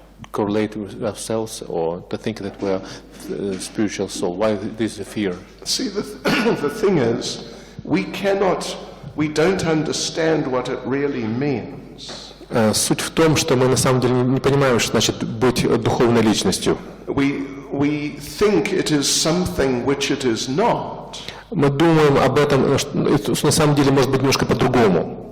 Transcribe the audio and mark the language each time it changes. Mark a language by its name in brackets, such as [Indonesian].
[English] correlate with ourselves or to think that we are spiritual soul? Why this fear? See, the thing is, we don't understand what it really means. [Russian] Суть в том, что мы на самом деле не понимаем, что значит быть духовной личностью. [English] We think it is something which it is not. [Russian] Мы думаем об этом, на самом деле может быть немножко по-другому.